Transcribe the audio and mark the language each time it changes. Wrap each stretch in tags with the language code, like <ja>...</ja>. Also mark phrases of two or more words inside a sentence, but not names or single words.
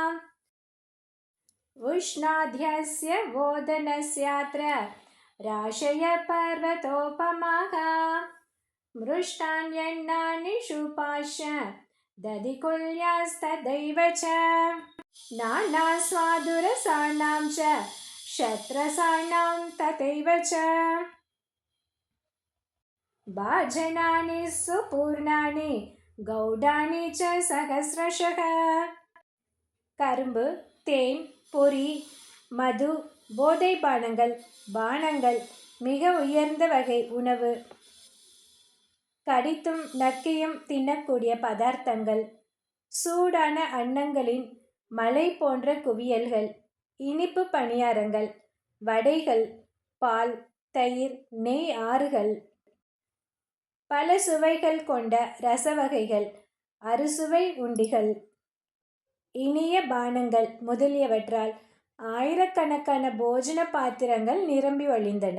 <sa>उष्णाध्यस्य वोदनस्यात्र राशय पर्वतोपमाः मृष्टान्यन्नानि शुपाश्च दधिकुल्यास्तदैव च. नानास्वादुरसाणां च शत्रसाणां तथैव च. भाजनानि सुपूर्णानि गौडानि च सहस्रशः.</sa> <ta>கரும்பு, தேன், பொரி, மது, போதை பானங்கள், மிக உயர்ந்த வகை உணவு, கடித்தும் நக்கியும் தின்னக்கூடிய பதார்த்தங்கள், சூடான அன்னங்களின் மலை போன்ற குவியல்கள், இனிப்பு பணியாரங்கள், வடைகள், பால், தயிர், நெய் ஆறுகள், பல சுவைகள் கொண்ட ரசவகைகள், அறுசுவை உண்டிகள், இனிய பானங்கள் முதலியவற்றால் ஆயிரக்கணக்கான போஜன பாத்திரங்கள் நிரம்பி வழிந்தன.</ta>